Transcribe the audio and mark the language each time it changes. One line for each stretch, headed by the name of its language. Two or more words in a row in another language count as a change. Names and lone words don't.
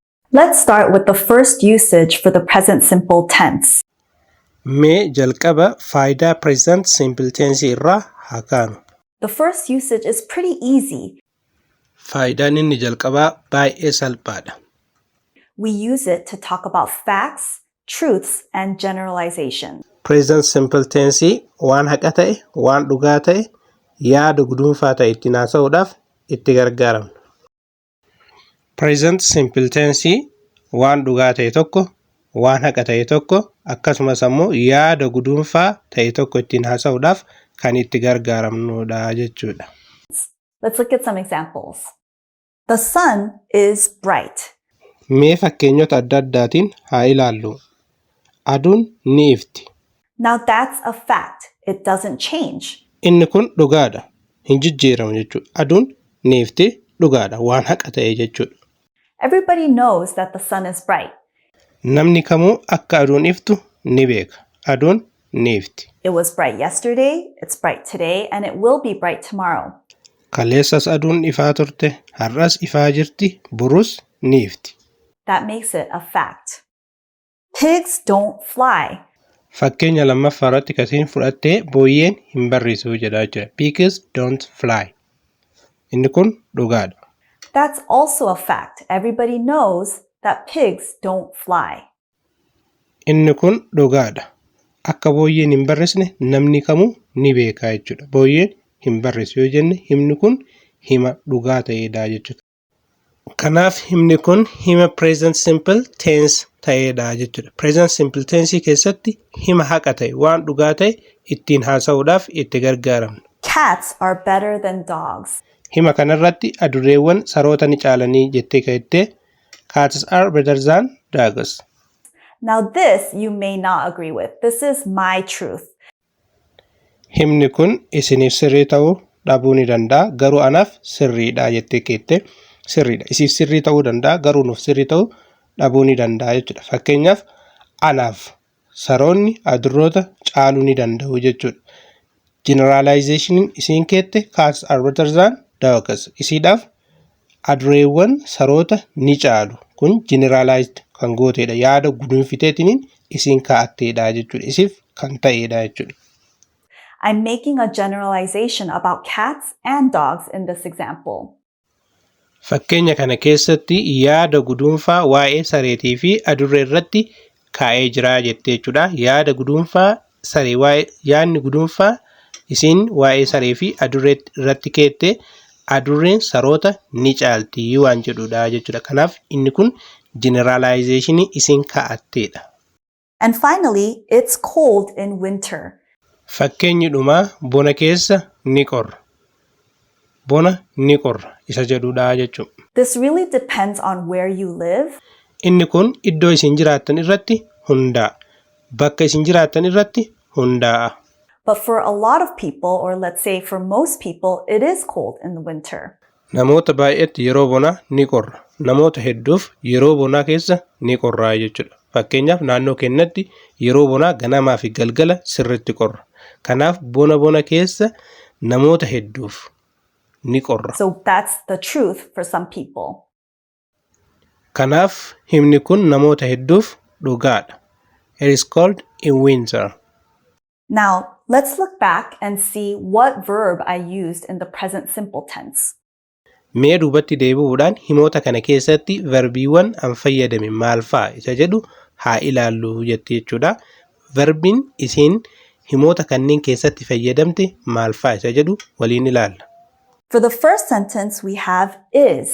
English: Let's start with the first usage for the present simple tense.
Oromo: Mee jalqaba faayidaa
English: present simple tense
Oromo: irraa haa kaanu.
English: The first usage is pretty easy.
Oromo: Faayidaan inni jalqabaa baay'ee salphaadha.
English: We use it to talk about facts, truths, and generalizations. Present simple tense
Oromo: waan haqa ta'e, waan dhugaa ta'e, yaada guduunfaa ta'e ittiin haasa'uudhaaf itti gargaaramna.
English: Present simple tense
Oromo: waan dhugaa ta'e tokko, waan haqa ta'e tokko, akkasumas ammoo yaada guduunfaa ta'e tokko ittiin haasa'uudhaaf kan itti gargaaramnudha jechuudha.
English: Let's look at some examples. The sun is bright.
Oromo: Mee fakkeenyota adda addaatiin haa ilaallu. Aduun ni ifti.
English: Now that's a fact. It doesn't change.
Oromo: Inni kun dhugaadha. Hin jijjiiramu jechuudha. Aduun ni ifti, dhugaadha. Waan haqa ta'e jechuudha.
English: Everybody knows that the sun is bright.
Oromo: Namni kamuu akka aduun iftu ni beeka. Aduun ni ifti.
English: It was bright yesterday, it's bright today, and it will be bright tomorrow.
Oromo: Kaleessas aduun ifaa turte, har'as ifaa jirti, borus ni ifti.
English: That makes it a fact. Pigs don't fly.
Oromo: Fakkeenya lammaffaa irratti kasiin fudhattee booyyeen hin barrisu jedhaa jira.
English: Pigs don't fly.
Oromo: Inni kun dhugaadha.
English: That's also a fact. Everybody knows that pigs don't fly.
Oromo: Inni kun dhugaadha. Akka booyyeen hin barrisne namni kamuu ni beeka jechuudha. Booyyeen hin barrisu yoo jenne himni kun hima dhugaa ta'eedha jechuudha. Kanaaf himni kun hima
English: present simple tense
Oromo: ta'eedha jechuudha.
English: Present simple tense
Oromo: keessatti hima haqa ta'e waan dhugaa ta'e ittiin haasa'uudhaaf itti gargaaramna.
English: Cats are better than dogs.
Oromo: Hima kanarratti adurreewwan saroota ni caalanii jettee ka'ettee
English: cats are better than dogs. Now this you may not agree with. This is my truth.
Oromo: Himni kun isiniif sirrii ta'uu dhabuu ni danda'a. Garuu anaaf sirriidha jettee ka'ettee sirriidha. Isiif sirrii ta'uu danda'a. Garuu nuuf sirrii ta'uu dhabuu ni danda'a jechuudha. Fakkeenyaaf anaaf saroonni adurroota caaluu ni danda'u jechuudha. Generalization isiin keette
English: cats are better than dogs.
Oromo: Isiidhaaf adurreewwan saroota ni caalu. Kun generalized kan gooteedha. Yaada guduunfiteetiin isiin kaa'atteedha jechuudha. Isiif kan ta'eedha jechuudha.
English: I'm making a generalization about cats and dogs in this example.
Oromo: Fakkeenya kana keessatti yaada guduunfaa waa'ee sareetii fi adurree irratti kaa'ee jira jettee jechuudha. Yaada guduunfaa saree waa'ee yaadni guduunfaa isiin waa'ee saree fi adurree irratti keette adurreen saroota ni caalti waan jedhudha jechuudha. Kanaaf inni kun generalization isiin kaa'atteedha.
English: And finally, it's cold in winter.
Oromo: Fakkeenyi dhumaa bona keessa ni qorra. Bona ni qorra isa jedhudha jechuudha.
English: This really depends on where you live.
Oromo: Inni kun iddoo isin jiraattan irratti hundaa'a. Bakka isin jiraattan irratti hundaa'a.
English: But for a lot of people, or let's say for most people, it is cold in the winter.
Oromo: Namoota baay'eetti yeroo bonaa ni qorra. Namoota hedduuf yeroo bonaa keessa ni qorraa jechuudha. Fakkeenyaaf naannoo keenyatti yeroo bonaa ganamaa fi galgala sirriitti qorra. Kanaaf bona keessa namoota hedduuf ni qorra.
English: So that's the truth for some people.
Oromo: Kanaaf himni kun namoota hedduuf dhugaadha.
English: It is cold in winter. Now, let's look back and see what verb I used in the present simple tense.
Oromo: Mee duubatti deebi'uudhaan himoota kana keessatti verbiiwwan an fayyadame maal fa'a isa jedhu haa ilaallu jechuudha. Verbiin isiin himoota kanneen keessatti fayyadamte maal fa'a isa jedhu waliin ilaalla.
English: For the first sentence, we have is.